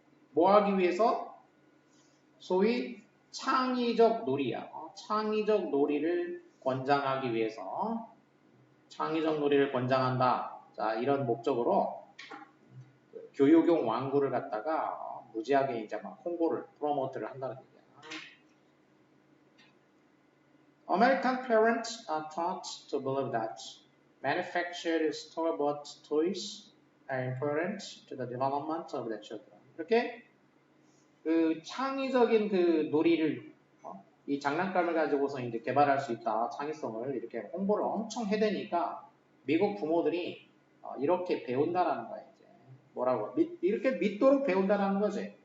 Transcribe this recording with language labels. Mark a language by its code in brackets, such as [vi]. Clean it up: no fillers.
[ko] 뭐 하기 위해서? 소위 창의적 놀이야. 창의적 놀이를 권장하기 위해서 창의적 놀이를 권장한다. 자, 이런 목적으로 교육용 왕구를 갖다가 무지하게 이제 막 홍보를, 프로모트를 한다는 얘기야. [en] American parents are taught to believe that manufactured store-bought toys are important to the development of their children. [ko] 이렇게 그 창의적인 그 놀이를 이 장난감을 가지고서 이제 개발할 수 있다. 창의성을 이렇게 홍보를 엄청 해대니까 미국 부모들이 이렇게 배운다라는 거예요. 이제 뭐라고 이렇게 믿도록 배운다라는 거지.